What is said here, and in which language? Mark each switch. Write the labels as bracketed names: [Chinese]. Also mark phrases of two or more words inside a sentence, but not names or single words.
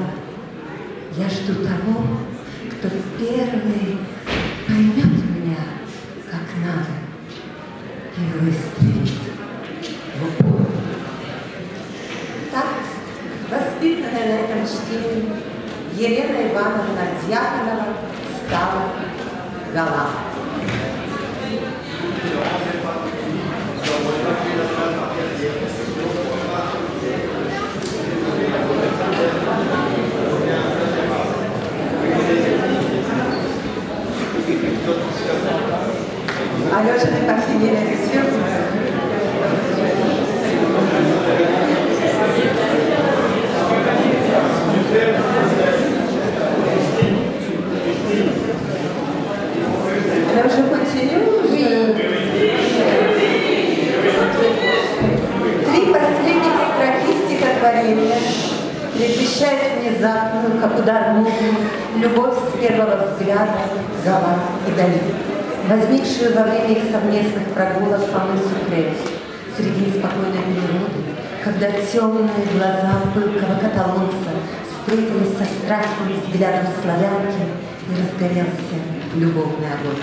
[Russian] Я жду того, кто первый поймет меня, как надо, и выстрелит в упор. Так, воспитанная на этом чтении, Елена Ивановна Дьяконова стала Гала. [French] Alors, je n'ai pas fini la lecture. Alors, je continue. [Russian] Три последних строки стихотворения предвещают внезапную, как удар молнии, любовь с первого взгляда Гала и Дали, возникшую во время их совместных прогулок по мысу Крейс среди спокойной природы, когда темные глаза пылкого каталонца встретились со страстным взглядом славянки и разгорелся любовный огонь.